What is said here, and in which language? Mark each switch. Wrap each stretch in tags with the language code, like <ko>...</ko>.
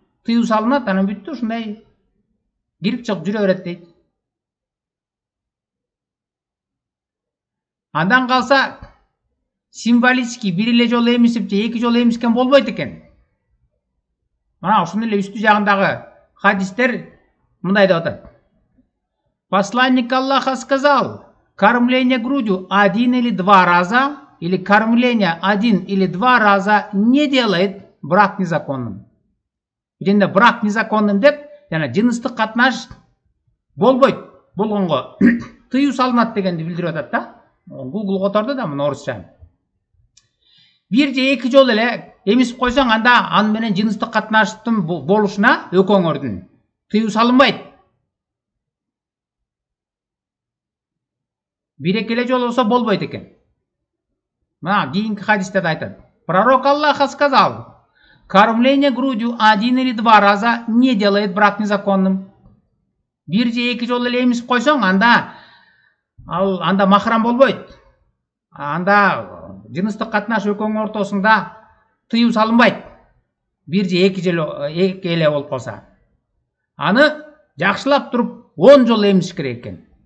<ky>тыюу салынат, анан бүттү, ушундай кирип чыгып жүрө берет дейт. Андан калса символический бир эле жолу эмисип же эки жолу эмискен болбойт экен. Мына ушунун эле үстү жагындагы хадистер мындай деп атат.</ky> <ru>Посланник Аллаха сказал: кормление грудью 1 или 2 раза или кормление 1 или 2 раза не делает брак незаконным.</ru> <ky>Биринде</ky> <ru>брак незаконным</ru> <ky>деп, жана жыныстык катнаш болбойт болгонго тыюу салынат дегенди билдирип атат да. Google которду да мына орусча. Бир же эки жолу эле эмисип койсоң, анда аны менен жыныстык катнаштын болушуна экөөңөрдүн тыюу салынбайт. Бир эки эле жолу болсо болбойт экен. Мына кийинки хадисте да айтат.</ky> <ru>Пророк Аллаха сказал: кормление грудью 1 или 2 раза не делает брак незаконным.</ru> <ky>Бир же эки жолу эле эмисип койсоң, анда махрам болбойт. Анда жыныстык катнаш экөөңөр ортосунда тыюу салынбайт. Бир же эки эле болуп калса. Аны жакшылап туруп 10 жолу эмисиш керек экен.</ky>